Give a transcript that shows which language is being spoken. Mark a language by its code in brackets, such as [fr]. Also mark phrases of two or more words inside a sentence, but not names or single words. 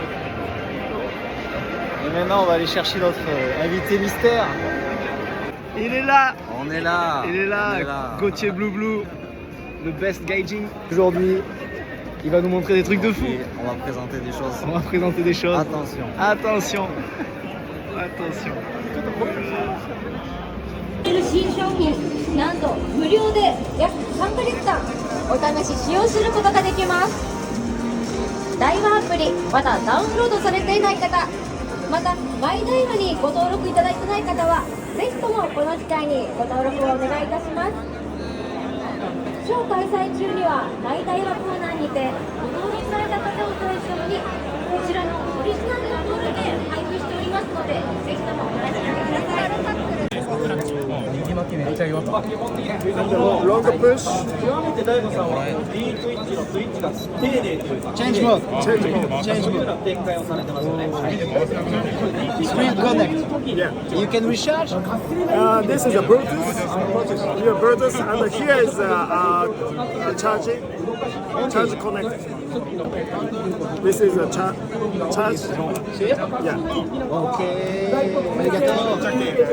[fr] Et maintenant on va aller chercher notre invité mystère. Il est là. On est là. Il est là, Gauthier Blue Blue, le best gauging. Aujourd'hui, il va nous montrer des trucs de fou. Et on va présenter des choses. On va présenter des choses. Attention. Attention. Attention. [ja] 新商品なんと無料で約3ヶ月間お試し使用することができます。ダイワアプリまだダウンロードされていない方、またマイダイワにご登録いただいてない方はぜひともこの機会にご登録をお願いいたします。ショー開催中にはマイダイワコーナーにてご登録された方を対象にこちらのオリジナルのボールで配布しておりますので、ぜひともお立ち寄りください。 [en] Longer push. Change mode. Change mode. Screen connect. Yeah. You can recharge. This is a Bluetooth. Here Bluetooth, and here is a charge connect. This is a charge. Yeah. Okay. Arigato.